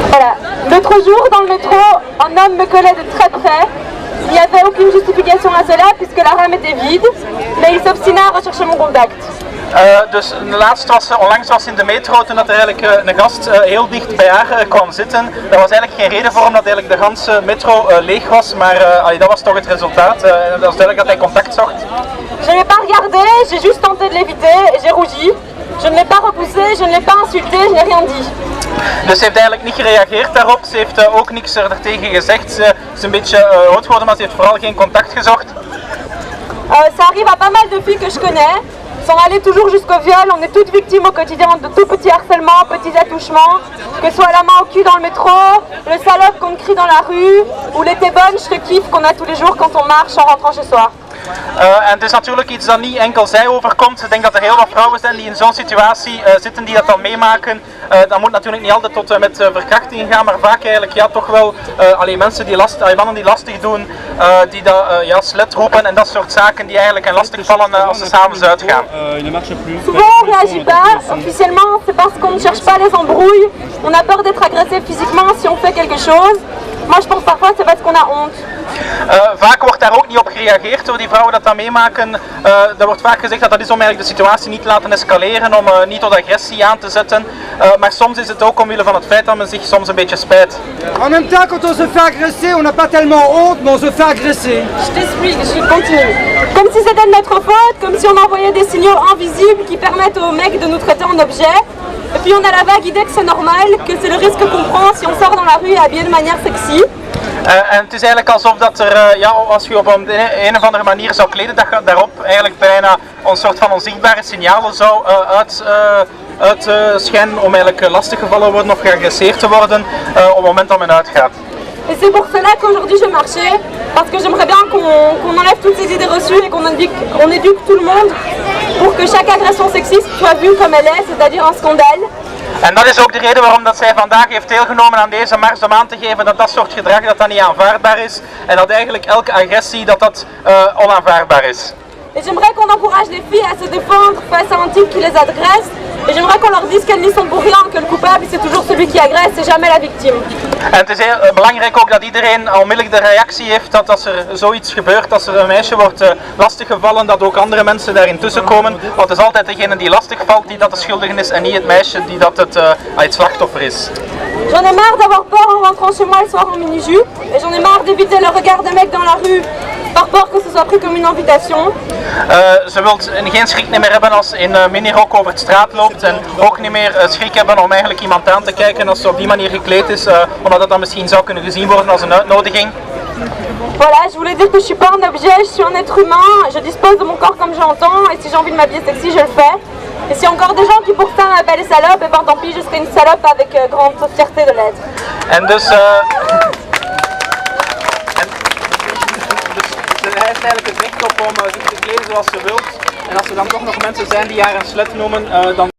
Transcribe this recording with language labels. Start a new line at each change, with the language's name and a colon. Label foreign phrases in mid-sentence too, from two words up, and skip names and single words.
French: Voilà. L'autre jour, dans le métro, un homme me collait de très près. Il n'y avait aucune justification à cela puisque la rame était vide, mais il s'obstinait à rechercher mon contact.
Dutch: Dus onlangs was in de metro toen dat er eigenlijk een gast heel dicht bij haar kwam zitten. Daar was eigenlijk geen reden voor omdat eigenlijk de ganse metro leeg was, maar dat was toch het resultaat. Dat was duidelijk dat hij contact zocht.
French: Je n'ai pas regardé, j'ai juste tenté de l'éviter et j'ai rougi. Je ne l'ai pas repoussé, je ne l'ai pas insulté, je n'ai rien dit.
Dutch: Dus ze heeft eigenlijk niet gereageerd daarop, ze heeft ook niks er tegen gezegd. Ze is een beetje rood geworden, maar ze heeft vooral geen contact gezocht.
French: Ça arrive à pas mal de filles que je connais, sans aller toujours jusqu'au viol. On est toutes victimes au quotidien de tout petits harcèlements, petits attouchements, que ce soit la main au cul dans le métro, le salope qu'on crie dans la rue, ou les t'es bonne, je te kiffe qu'on a tous les jours quand on marche en rentrant chez soi.
Dutch: En het is natuurlijk iets dat niet enkel zij overkomt. Ik denk dat er heel wat vrouwen zijn die in zo'n situatie zitten, die dat dan meemaken. Dat moet natuurlijk niet altijd tot met verkrachting gaan, maar vaak eigenlijk ja, toch wel mensen die mannen die lastig doen, die dat slet roepen en dat soort zaken die eigenlijk lastig vallen als ze s'avonds uitgaan.
French: Souvent on réagit pas, officiellement c'est parce qu'on ne cherche pas les embrouilles, on a peur d'être agressé physiquement si on fait quelque chose. Moi je pense parfois c'est parce qu'on a honte.
Dutch: Vaak wordt daar ook niet op gereageerd door die vrouwen dat meemaken. Er wordt vaak gezegd dat dat is om eigenlijk de situatie niet te laten escaleren, om niet tot agressie aan te zetten. Maar soms is het ook omwille van het feit dat men zich soms een beetje spijt.
French: En même temps, quand on se fait agresser, on n'a pas tellement honte, mais on se fait agresser. Je t'explique, je continue. Comme si c'était de notre faute, comme si on envoyait des signaux invisibles qui permettent aux mecs de nous traiter en objet. Et puis on a la vague idée que c'est normal, que c'est le risque qu'on prend si on sort dans la rue habillé de manière sexy.
Dutch: En het is eigenlijk alsof dat er, als je op een of andere manier zou kleden, dat je daarop eigenlijk bijna een soort van onzichtbare signalen zou uitschijnen om eigenlijk lastiggevallen worden of geagresseerd te worden op het moment dat men uitgaat.
French: Et c'est pour cela qu'aujourd'hui je marchais, parce que j'aimerais bien qu'on enlève toutes ces idées reçues et qu'on éduque tout le monde pour que chaque agression sexiste soit vue comme elle est, c'est-à-dire un scandale.
Dutch: En dat is ook de reden waarom dat zij vandaag heeft deelgenomen aan deze mars, om aan te geven dat dat soort gedrag dat niet aanvaardbaar is en dat eigenlijk elke agressie dat onaanvaardbaar is.
French: Et j'aimerais qu'on encourage les filles à se défendre face à un type qui les agresse. Et j'aimerais qu'on leur dise qu'elles n'y sont pour rien, que le coupable c'est toujours celui qui agresse et jamais la victime.
Dutch: En het is heel belangrijk ook dat iedereen onmiddellijk de reactie heeft dat als er zoiets gebeurt, als er een meisje wordt lastiggevallen, dat ook andere mensen daarin tussenkomen. Want het is altijd degene die lastig valt die dat de schuldige is en niet het meisje die dat het slachtoffer is.
French: J'en ai marre d'avoir peur en rentrant chez moi le soir en mini-jupe. Et j'en ai marre d'éviter le regard des mecs dans la rue par peur que ce soit pris comme une invitation.
Dutch: Ze wil geen schrik meer hebben als ze in minirok over de straat loopt en ook niet meer schrik hebben om eigenlijk iemand aan te kijken als ze op die manier gekleed is, omdat het dan misschien zou kunnen gezien worden als een uitnodiging.
French: Voilà, je voulais dire que je suis pas un objet, je suis un être humain, je dispose de mon corps comme j'entends et si j'ai envie de m'habiller sexy, je le fais. Et s'il y a encore des gens qui pour ça m'appellent salope, et ben tant pis, je serai une salope avec grande fierté de l'être.
Dutch: En dus hij heeft eigenlijk het recht op om zich te kleden zoals ze wilt. En als er dan toch nog mensen zijn die haar een slet noemen, dan